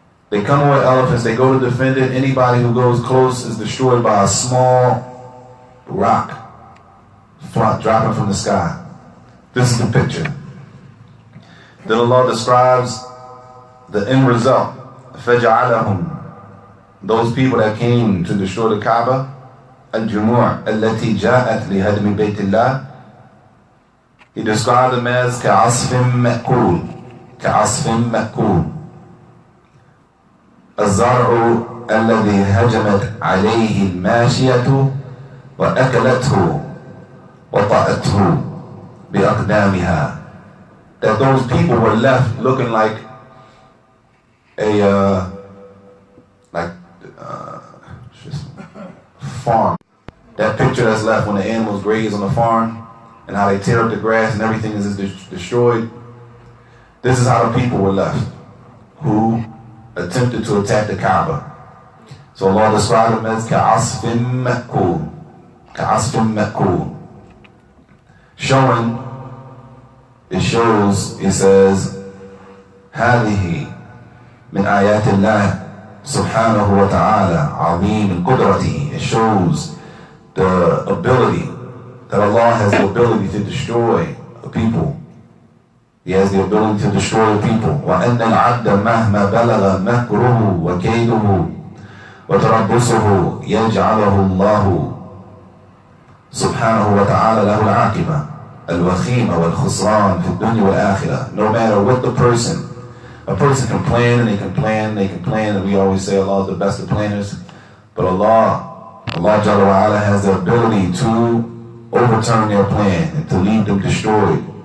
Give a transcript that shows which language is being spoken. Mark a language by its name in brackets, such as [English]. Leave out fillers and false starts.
[English] They come with elephants, they go to defend it. Anybody who goes close is destroyed by a small rock dropping from the sky. This is the picture. Then Allah describes the end result. [Arabic] فَجَعَلَهُمْ, [English] those people that came to destroy the Kaaba, [Arabic] الْجُمُوعِ الَّتِي جَاءَتْ لِهَدْمِ بَيْتِ اللَّهِ, [English] He described them as [Arabic] كَعَصْفٍ مَأْكُولٍ كَعَصْفٍ مَأْكُولٍ الزرع الذي هجمت عليه الماشية وأكلته وطأته بأقدامها. [English] That those people were left looking like a farm. That picture that's left when the animals graze on the farm and how they tear up the grass and everything is destroyed. This is how the people were left who attempted to attack the Kaaba. So Allah described them as [Arabic] كَعَصْفٍ مَأْكُولٍ كَعَصْفٍ مَأْكُولٍ. [English] It says [Arabic] هذه من آيات الله سبحانه وتعالى عظيم قدرته. [English] It shows the ability that Allah has the ability to destroy a people. He has the ability to destroy people. [Arabic] وَأَنَّ الْعَبْدَ مَهْمَا بَلَغَ مَكْرُهُ وَكَيْدُهُ وَتَرَبُّصُهُ يَجْعَلَهُ اللَّهُ سبحانه وتعالى له العاقبة الوخيمة والخسران في الدنيا والآخرة. [English] No matter what a person can plan and they can plan, and we always say Allah is the best of planners, but Allah Jalla wa Ala has the ability to overturn their plan and to leave them destroyed.